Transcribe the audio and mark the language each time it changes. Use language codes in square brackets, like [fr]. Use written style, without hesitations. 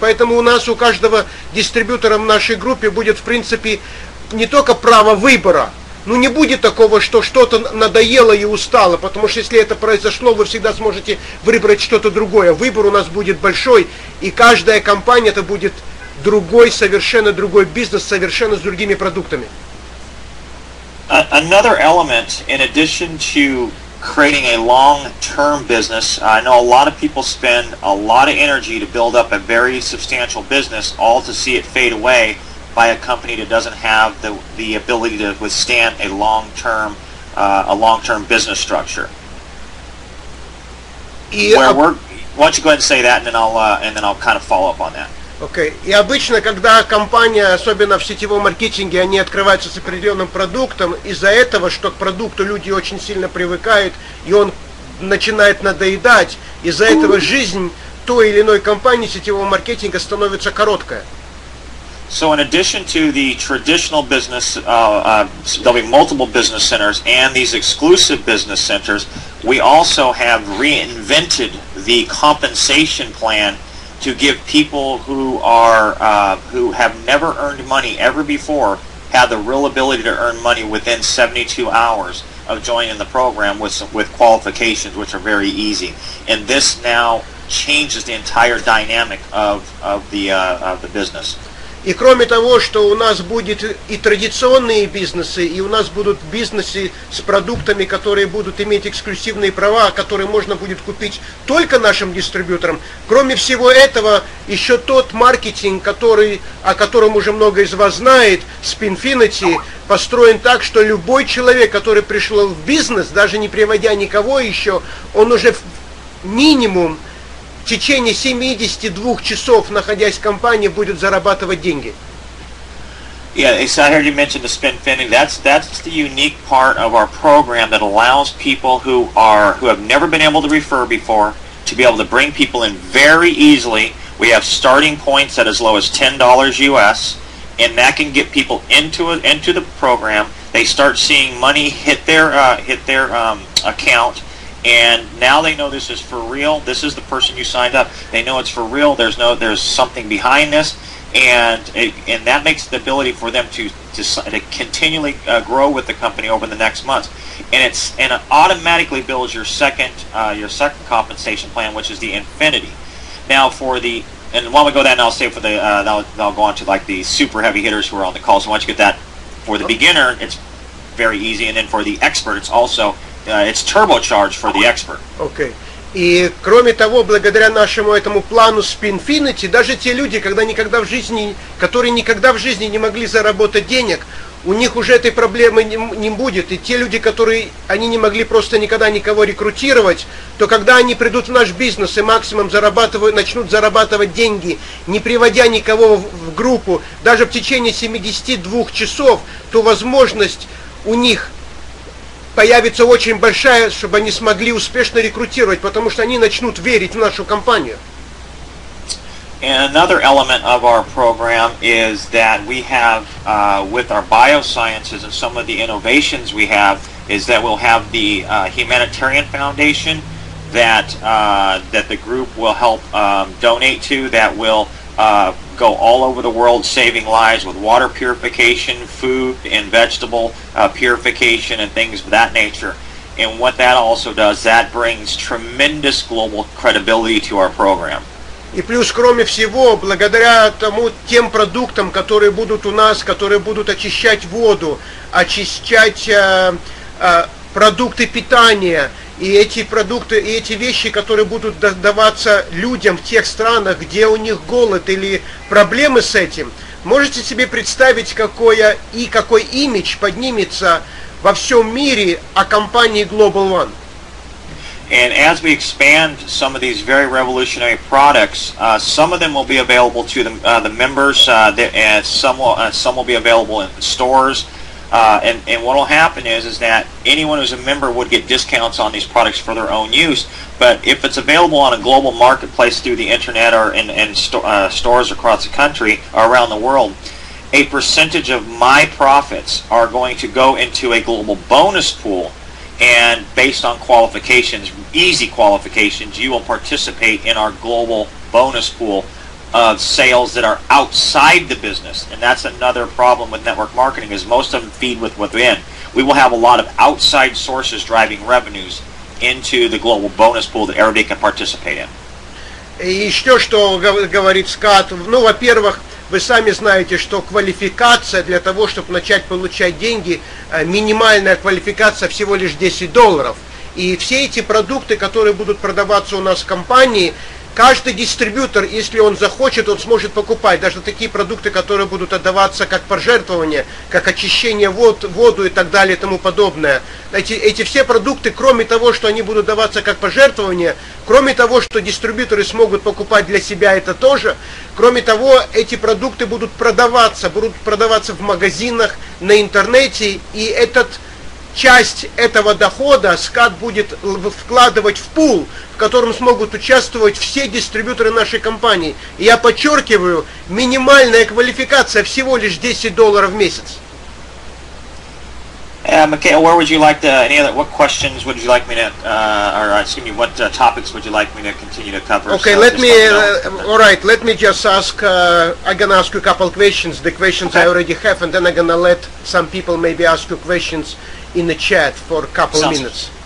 [ru] Поэтому у каждого дистрибьютора в нашей группе будет, в принципе, не только право выбора, но не будет такого, что что-то надоело и устало, потому что если это произошло, вы всегда сможете выбрать что-то другое. Выбор у нас будет большой, и каждая компания это будет совершенно другой бизнес, совершенно с другими продуктами. [en] Another element, in addition to creating a long-term business, I know a lot of people spend a lot of energy to build up a very substantial business, all to see it fade away by a company that doesn't have the ability to withstand a long-term business structure. Why don't you go ahead and say that, and then I'll kind of follow up on that. [ru] Окей. И обычно, когда компания, особенно в сетевом маркетинге, они открываются с определенным продуктом, из-за этого, что к продукту люди очень сильно привыкают, и он начинает надоедать, из-за этого жизнь той или иной компании сетевого маркетинга становится короткая. [en] So in addition to the traditional business, there'll be multiple business centers and these exclusive business centers, we also have reinvented the compensation plan to give people who have never earned money ever before have the real ability to earn money within 72 hours of joining the program with qualifications, which are very easy. And this now changes the entire dynamic of the business. [ru] И кроме того, что у нас будет и традиционные бизнесы, и у нас будут бизнесы с продуктами, которые будут иметь эксклюзивные права, которые можно будет купить только нашим дистрибьюторам. Кроме всего этого, еще тот маркетинг, о котором уже много из вас знает, Spinfinity, построен так, что любой человек, который пришел в бизнес, даже не приводя никого еще, он уже минимум в течение 72 часов, находясь в компании, будет зарабатывать деньги. [en] Yeah, so I heard you mention the Spinfinity. That's the unique part of our program that allows people who have never been able to refer before to be able to bring people in very easily. We have starting points at as low as $10 US, and that can get people into the program. They start seeing money hit their account. And now they know this is for real. This is the person you signed up. They know it's for real. There's something behind this, and that makes the ability for them to continually grow with the company over the next months. And it automatically builds your second compensation plan, which is the Infinity. Now and while we go that, I'll say for I'll go on to like the super heavy hitters who are on the call. So once you get that, for the beginner, it's very easy, and then for the expert, it's also it's turbocharged for the expert. Okay. [ru] И кроме того, благодаря нашему этому плану Spinfinity, даже те люди, которые никогда в жизни не могли заработать денег, у них уже этой проблемы не будет. И те люди, они не могли просто никогда никого рекрутировать, то когда они придут в наш бизнес и максимум начнут зарабатывать деньги, не приводя никого в группу, даже в течение 72 часов, то возможность у них появится очень большая, чтобы они смогли успешно рекрутировать, потому что они начнут верить в нашу компанию. [en] And another element of our program is that we have, with our biosciences and some of the innovations we have, is that we'll have the humanitarian foundation that the group will help donate to, that will go all over the world saving lives with water purification, food and vegetable purification, and things of that nature. And what that also does, that brings tremendous global credibility to our program. [ru] И плюс, кроме всего, благодаря тем продуктам, которые будут у нас, которые будут очищать воду, очищать продукты питания, и эти продукты, и эти вещи, которые будут даваться людям в тех странах, где у них голод или проблемы с этим, можете себе представить, какой имидж поднимется во всем мире о компании GlobalOne. [en] And as we expand some of these very revolutionary products, some of them will be available to the members, and some will be available in stores. And what will happen is that anyone who's a member would get discounts on these products for their own use. But if it's available on a global marketplace through the internet or in stores across the country or around the world, a percentage of my profits are going to go into a global bonus pool. And based on qualifications, easy qualifications, you will participate in our global bonus pool of sales that are outside the business. And that's another problem with network marketing, is most of them feed within. We will have a lot of outside sources driving revenues into the global bonus pool that everybody can participate in. [ru] И еще что говорит Скат, во-первых, Вы сами знаете, что квалификация для того, чтобы начать получать деньги, минимальная квалификация всего лишь $10. И все эти продукты, которые будут продаваться у нас в компании, каждый дистрибьютор, если он захочет, он сможет покупать. Даже такие продукты, которые будут отдаваться как пожертвования, как очищение воду и так далее и тому подобное. Эти все продукты, кроме того, что они будут даваться как пожертвования, кроме того, что дистрибьюторы смогут покупать для себя это тоже, кроме того, эти продукты будут продаваться в магазинах, на интернете, и часть этого дохода скат будет вкладывать в пул, в котором смогут участвовать все дистрибьюторы нашей компании. И я подчеркиваю, минимальная квалификация всего лишь $10 в месяц. [en] Mikhail, where would you like what questions would you like me to, what topics would you like me to continue to cover? Okay, so let me just ask, I'm gonna ask you a couple questions, the questions okay. I already have, and then I'm gonna let some people maybe ask you questions in the chat for a couple minutes.